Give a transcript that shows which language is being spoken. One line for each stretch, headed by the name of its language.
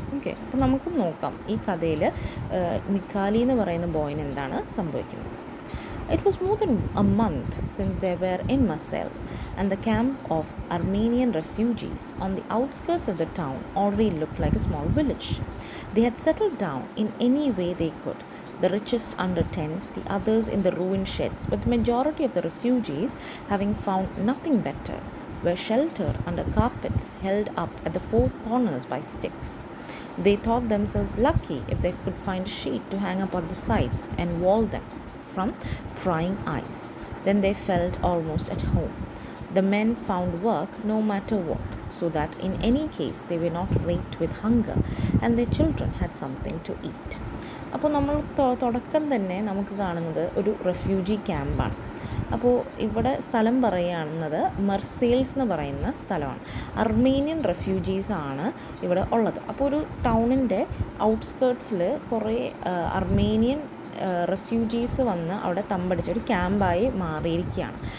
Malayalam: Okay, അപ്പോൾ നമുക്ക് നോക്കാം ഈ കഥയിൽ മിക്കാലി എന്ന് പറയുന്ന ബോയിന് എന്താണ് സംഭവിക്കുന്നത്.
English: It was more than a month since they were in Marseilles, and the camp of Armenian refugees on the outskirts of the town already looked like a small village. They had settled down in any way they could, the richest under tents, the others in the ruined sheds, but the majority of the refugees, having found nothing better, were sheltered under carpets held up at the four corners by sticks. They thought themselves lucky if they could find a sheet to hang up on the sides and wall them from prying eyes. Then they felt almost at home. The men found work no matter what, so that in any case they were not raped with hunger and their children had something to eat.
Malayalam: അപ്പോൾ നമ്മൾ തുടക്കം തന്നെ നമുക്ക് കാണുന്നത് ഒരു refugee ക്യാമ്പാണ്. അപ്പോൾ ഇവിടെ സ്ഥലം പറയുന്നത് മർസെയിൽസ് എന്ന് പറയുന്ന സ്ഥലമാണ്. അർമേനിയൻ റെഫ്യൂജീസാണ് ഇവിടെ ഉള്ളത്. അപ്പോൾ ഒരു ടൗണിൻ്റെ ഔട്ട്സ്കേർട്സിൽ കുറേ അർമേനിയൻ റെഫ്യൂജീസ് വന്ന് അവിടെ തമ്പടിച്ച ഒരു ക്യാമ്പായി മാറിയിരിക്കുകയാണ്.